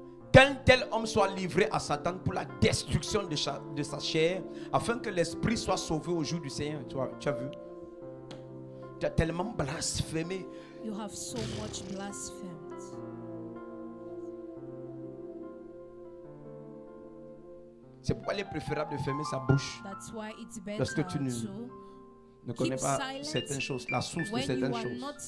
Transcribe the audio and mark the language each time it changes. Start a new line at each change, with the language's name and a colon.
French: Qu'un tel homme soit livré à Satan pour la destruction de sa chair, afin que l'esprit soit sauvé au jour du Seigneur. Tu as vu? Tu as tellement blasphémé.
English: You have so much blasphemed.
French: C'est pourquoi il est préférable de fermer sa bouche lorsque tu ne connais pas certaines choses, la source de certaines choses.